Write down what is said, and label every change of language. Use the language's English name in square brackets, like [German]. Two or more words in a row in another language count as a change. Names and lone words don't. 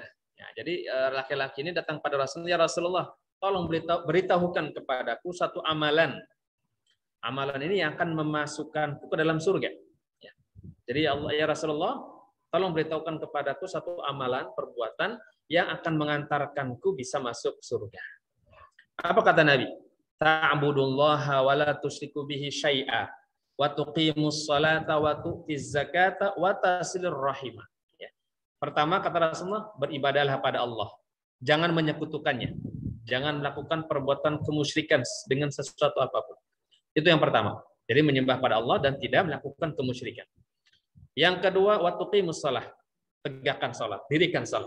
[Indonesian] Ya, jadi laki-laki ini datang pada Rasulullah, [Arabic] يا رسول الله, [Indonesian] tolong beritahukan kepadaku satu amalan. Amalan ini yang akan memasukkanku ke dalam surga. Ya. Jadi [Arabic] يا رسول الله, [Indonesian] tolong beritahukan kepadaku satu amalan, perbuatan yang akan mengantarkanku bisa masuk surga. Apa kata Nabi? [Arabic] تعبد الله ولا تشرك به شيئا وتقيم الصلاة وتؤتي الزكاة وتصل الرحم. [Indonesian] Ya. Pertama kata Rasulullah, beribadahlah pada Allah. Jangan menyekutukannya. Jangan melakukan perbuatan kemusyrikan dengan sesuatu apapun. Itu yang pertama. Jadi menyembah pada Allah dan tidak melakukan kemusyrikan. Yang kedua, [Arabic] وتقيم الصلاة. [Indonesian] Tegakkan salat, dirikan salat.